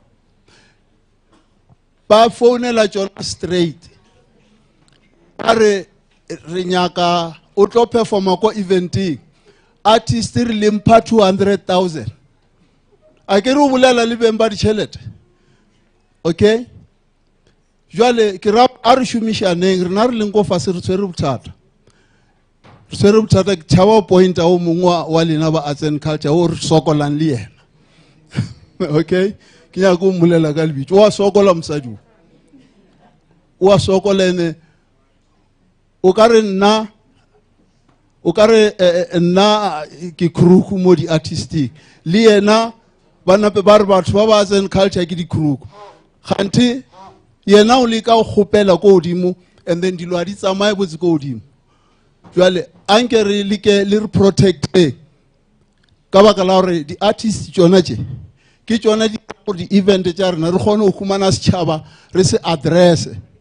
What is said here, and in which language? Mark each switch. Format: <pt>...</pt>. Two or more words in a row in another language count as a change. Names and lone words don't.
<nso>ba founela tšona straight a re nyaka o tlo performa ko eventing artist re lempa 200,000 a ke re o bolela le beng ba ditšhelete okay jwale ke ra a re šomišaneng rena re leng ko fase re tshwere bothata ke tšhaba o pointa o mongwe wa lena ba arts and culture o re sokolang le yena okay ke nyaka o mmolela ka lebitso o a sokola mosadi o a sokola ene o ka re nna ke kruku mo di-artistic le yena ba nape ba re batho ba ba arts and culture ke di-kruku kgante yena o le ka o kgopela ko godimo</nso> <en>and then</en> <nso>dilo a di tsamaye botse ko godimo jwale anke re like le re protecte ka baka la gore di-artist tšona tše ke tšona gore di-event tša rena re kgone go humana setšhaba re se addresse</nso>